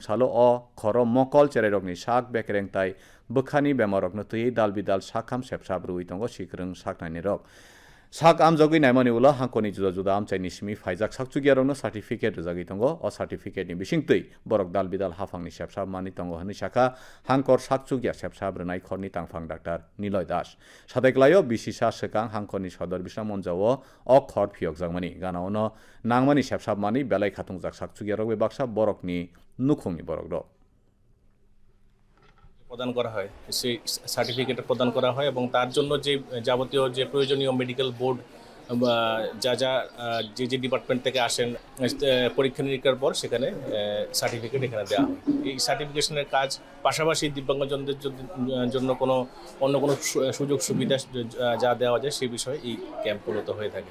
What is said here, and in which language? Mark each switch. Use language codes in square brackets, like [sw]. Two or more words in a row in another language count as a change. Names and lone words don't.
[trp] salo o khoro mokol chererokni sak bekereng tai bukhani bemarokno tui dalbidal sakham sepsab rui tongo sikrung saknani rok sak amjogui naimani ulo hangkoni juda juda amchaini simi faijak sakchugya rokno certificate rujagi tongo o certificate ni bisingtui borok dalbidal hafangni sepsab mani tongo hini saka hangkor sakchugya sepsab rwnai khorni tangphang Dr. Niloy Das sadeklayo bisisa sekang hangkoni sodor bisna monjao o khor phiyokjakmani ganaono nangmani sepsab mani belai khatungjak sakchugya rok baksa borokni nukhungni borok rok [bn] প্রদান করা হয় সেই সার্টিফিকেট প্রদান করা হয় এবং তার জন্য যে যাবতীয় যে প্রয়োজনীয় [en] medical board [bn] যা যা যে ডিপার্টমেন্ট থেকে আসেন পরীক্ষা নিরীক্ষার পর সেখানে সার্টিফিকেট এখানে দেওয়া হয় এই সার্টিফিকেশনের কাজ পাশাপাশি দিব্যাঙ্গজনদের জন্য কোনো অন্য কোনো সুযোগ সুবিধা যা দেওয়া যায় সেই বিষয়ে এই ক্যাম্পগুলোতে হয়ে থাকে